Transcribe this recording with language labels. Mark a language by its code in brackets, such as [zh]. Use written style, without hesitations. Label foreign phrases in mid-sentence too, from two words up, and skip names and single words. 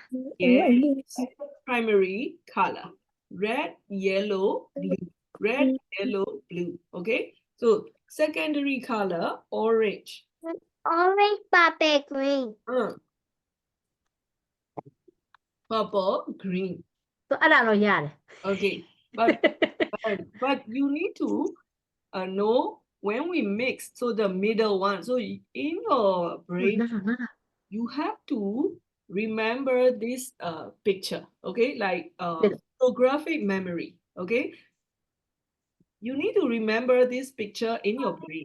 [en] Yes, primary color. Red, yellow, blue. Red, yellow, blue. Okay, so secondary color, orange. Orange, purple, green. Purple, green. [my] So အဲ့ဒါတော့ရတယ် [en] Okay, but you need to know when we mix, so the middle one. So in your brain, you have to remember this picture. Okay, like photographic memory. Okay, you need to remember this picture in your brain.